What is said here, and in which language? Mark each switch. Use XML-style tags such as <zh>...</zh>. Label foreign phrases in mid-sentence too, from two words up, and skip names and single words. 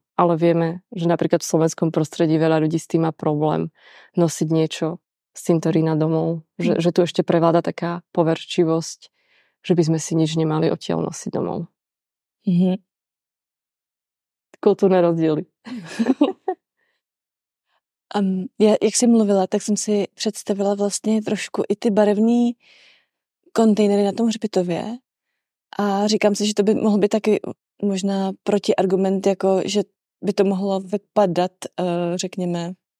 <sk>Ale vieme, že napríklad v slovenskom prostredí veľa ľudí s tým má problém nosiť niečo z cintorína domov. Že tu ešte prevláda taká poverčivosť, že by sme si nič nemali odtiaľ nosiť domov. Mm-hmm. Kultúrne rozdiely.</sk> <cs>Jak jsi mluvila, tak jsem si představila vlastně trošku i ty barevní kontejnery na tom hřbitově a říkám si, že to by mohl být taky možná protiargument, jako že by to mohlo vypadat, řekněme,</cs>